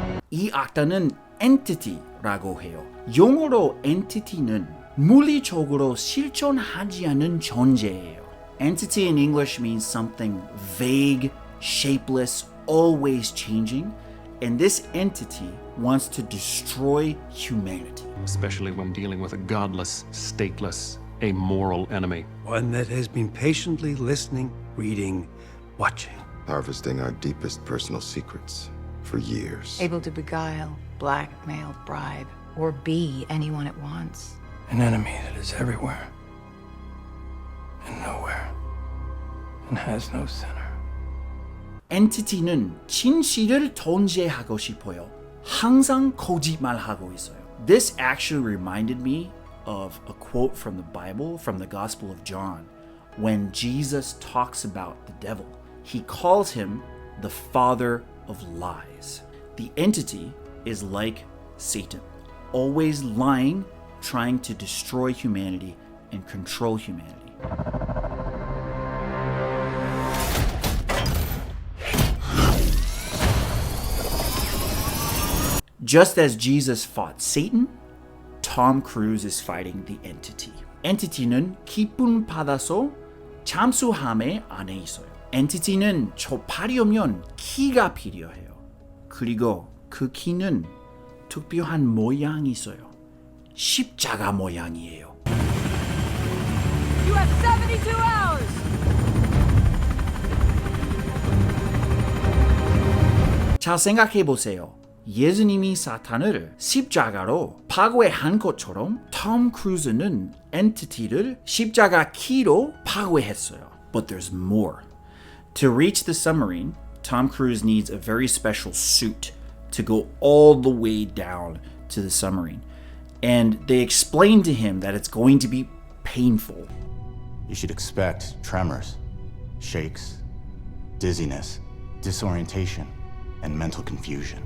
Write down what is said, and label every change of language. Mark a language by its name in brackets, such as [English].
[Korean] 이 악당은 entity라고 해요. 영어로 entity는 물리적으로 실존하지 않는 존재예요. [English] Entity in English means something vague, shapeless, always changing, and this entity wants to destroy humanity. Especially when dealing with a godless, stateless, amoral enemy. One that has been patiently listening, reading, watching. Harvesting our deepest personal secrets for years. Able to beguile, blackmail, bribe, or be anyone it wants. An enemy that is everywhere and nowhere and has no center. [Korean] Entity는 진실을 통제하고 싶어요. 항상 거짓말하고 있어요. [English] This actually reminded me of a quote from the Bible, from the Gospel of John, when Jesus talks about the devil. He calls him the father of lies. The entity is like Satan, always lying, trying to destroy humanity and control humanity. Just as Jesus fought Satan, Tom Cruise is fighting the entity. [Korean] entity는 기쁨 받아서 잠수함에 안에 있어요. entity는 접하려면 키가 필요해요. 그리고 그 키는 특별한 모양이 있어요. 십자가 모양이에요. [English] You have 72 hours! [Korean] 자, 생각해 보세요. 예수님이 사탄을 십자가로 파괴한 것처럼 톰 크루즈는 엔티티를 십자가 키로 파괴했어요. [English] But there's more. To reach the submarine, Tom Cruise needs a very special suit to go all the way down to the submarine. And they explain to him that it's going to be painful. You should expect tremors, shakes, dizziness, disorientation, and mental confusion.